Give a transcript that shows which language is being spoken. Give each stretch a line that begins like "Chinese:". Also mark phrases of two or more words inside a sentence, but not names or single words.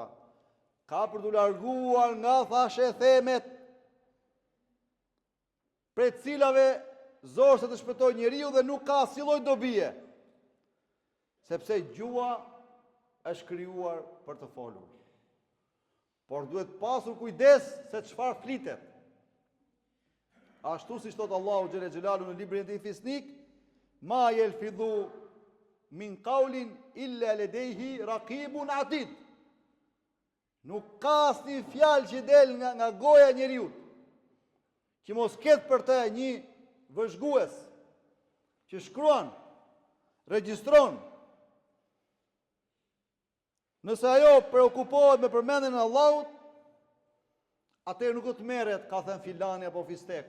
Albanian: Ka për të larguar nga thashë themet prej cilave zorë se të shpëtoj njeriu dhe nuk ka asnjë lloj dobie. Sepse gjua është krijuar për të folur. Por duhet pasur kujdes se çfarë flitet. Ashtu si thot Allahu
Arabic: جل جلاله
Albanian: në librin e tij Fisnik,
Arabic: ما يلفظ من قول إلا لديه رقيب عتيد.
Albanian: Nuk ka asnjë fjalë që del nga goja e njeriu që mos ketë për të një vëzhgues që shkruan, regjistron. Nëse ajo preokupohet me përmendjen e Allahut, atëherë nuk do të merret, ka thënë filani apo fisteku.